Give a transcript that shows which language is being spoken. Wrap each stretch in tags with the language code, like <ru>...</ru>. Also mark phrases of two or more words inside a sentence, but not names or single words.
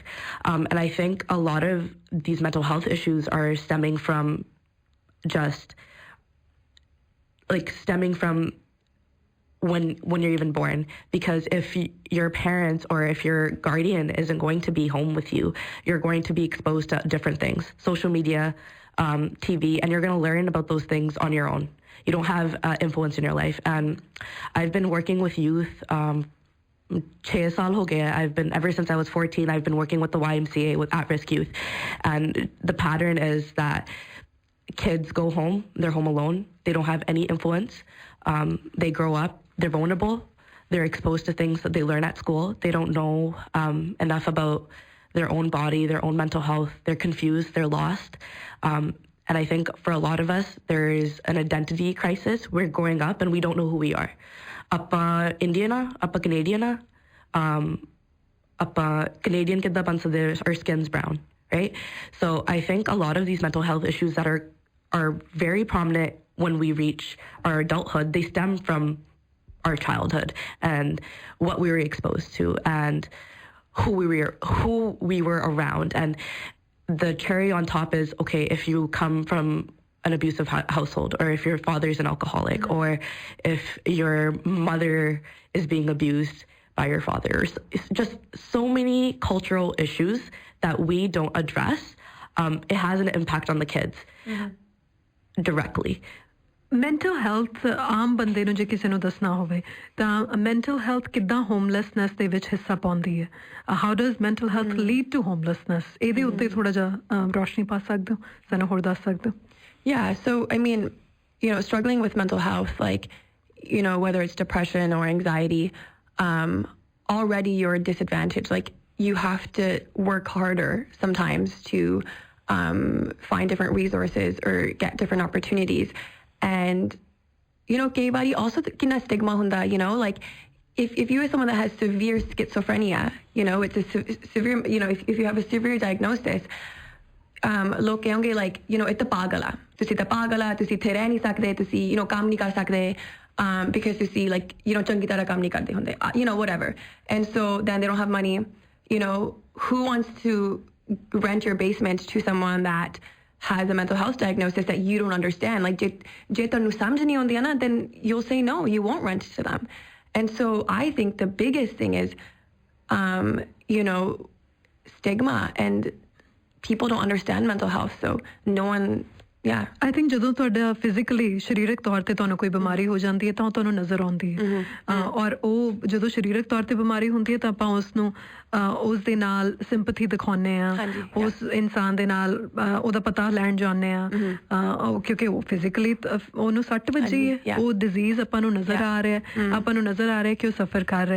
<en>And I think a lot of these mental health issues are stemming from when you're even born, because if your parents or if your guardian isn't going to be home with you, you're going to be exposed to different things, social media, TV, and you're going to learn about those things on your own. You don't have influence in your life. And I've been working with youth</en> <pa>6 ਸਾਲ ਹੋ ਗਿਆ.</pa> <en>Ever since I was 14, I've been working with the YMCA with at-risk youth. And the pattern is that kids go home, they're home alone, they don't have any influence. They grow up, they're vulnerable, they're exposed to things that they learn at school. They don't know enough about their own body, their own mental health. They're confused, they're lost. And I think for a lot of us, there is an identity crisis. We're growing up and we don't know who we are.</en> <pa>Appa Indian, appa Canadian, appa Canadian kidda ban sakde,</pa> <en>our skin's brown, right? So I think a lot of these mental health issues that are very prominent when we reach our adulthood, they stem from our childhood and what we were exposed to and who we were around. And the cherry on top is, okay, if you come from an abusive household, or if your father's an alcoholic, or if your mother is being abused by your father. It's just so many cultural issues that we don't address. It has an impact on the kids directly. mental health</en> <pa>ਆਮ ਬੰਦੇ ਨੂੰ ਜੇ ਕਿਸੇ ਨੂੰ ਦੱਸਣਾ ਹੋਵੇ ਤਾਂ</pa> <en>mental health</en> <pa>ਕਿੱਦਾਂ ਹੋਮਲੈਸਨੈਸ ਦੇ ਵਿੱਚ ਹਿੱਸਾ ਪਾਉਂਦੀ ਹੈ?</pa> <en>How does mental health lead to homelessness?</en> <pa>ਇਹਦੇ ਉੱਤੇ ਥੋੜਾ ਜਿਹਾ ਰੋਸ਼ਨੀ ਪਾ ਸਕਦੇ ਹੋ, ਸਾਨੂੰ ਹੋਰ ਦੱਸ ਸਕਦੇ ਹੋ?</pa> <en>Yeah, so I mean, you know, struggling with mental health, like, you know, whether it's depression or anxiety, already you're disadvantaged. Like, you have to work harder sometimes to find different resources or get different opportunities. And, you know,</en> <pa>ਕਈ ਵਾਰੀ</pa> <en>also</en> <pa>kina stigma hunda,</pa> <en>you know, like if you are someone that has severe schizophrenia, you know, it's a severe, you know, if you have a severe diagnosis,</en> <pa>ਲੋਕ ਕਹਿਣਗੇ</pa> <en>like, you know, it's a pagala.</en> <pa>ਤੁਸੀਂ ਤਾਂ ਪਾਗਲ, ਤੁਸੀਂ ਥੇ ਰਹਿ ਨਹੀਂ ਸਕਦੇ, ਤੁਸੀਂ,</pa> <en>you know,</en> <pa>ਕੰਮ ਨਹੀਂ ਕਰ ਸਕਦੇ, because tusi like,</pa> <en>you know,</en> <pa>ਚੰਗੀ ਤਰ੍ਹਾਂ ਕੰਮ ਨਹੀਂ ਕਰਦੇ ਹੁੰਦੇ,</pa> <en>you know, whatever. And so then they don't have money. You know, who wants to rent your basement to someone that has a mental health diagnosis that you don't understand? Like,</en> <pa>ਜੇ ਤੈਨੂੰ ਸਮਝ ਨਹੀਂ ਆਉਂਦਿਆ ਨਾ,</pa> <en>then you'll say no, you won't rent to them. And so I think the biggest thing is, you know, stigma, and people don't understand mental health, so no one, yeah. I think</en> <pa>ਜਦੋਂ ਤੁਹਾਡਾ ਫਿਜ਼ੀਕਲੀ ਸਰੀਰਕ ਤੌਰ ਤੇ ਤੁਹਾਨੂੰ ਕੋਈ ਬਿਮਾਰੀ ਹੋ ਜਾਂਦੀ ਹੈ ਤਾਂ ਉਹ ਤੁਹਾਨੂੰ ਨਜ਼ਰ ਆਉਂਦੀ ਹੈ, ਔਰ ਉਹ ਜਦੋਂ ਸਰੀਰਕ ਤੌਰ ਤੇ ਬਿਮਾਰੀ ਹੁੰਦੀ ਹੈ ਤਾਂ ਆਪਾਂ ਉਸ ਨੂੰ ਉਸ ਦੇ ਨਾਲ ਸਿੰਪਥੀ ਦਿਖਾਉਂਦੇ ਆ, ਉਸ ਇਨਸਾਨ ਦੇ ਨਾਲ ਉਹਦਾ ਪਤਾ ਲੈਣ ਜਾਂਦੇ ਆ, ਕਿਉਂਕਿ ਉਹ ਫਿਜ਼ੀਕਲੀ ਉਹਨੂੰ ਸੱਟ ਵੱਜੀ ਹੈ, ਉਹ ਡਿਜ਼ੀਜ਼ ਆਪਾਂ ਨੂੰ ਨਜ਼ਰ ਆ ਰਿਹਾ, ਆਪਾਂ ਨੂੰ ਨਜ਼ਰ ਆ ਰਿਹਾ ਕਿ ਉਹ ਸਫਰ ਕਰ ਰਿਹਾ।</pa>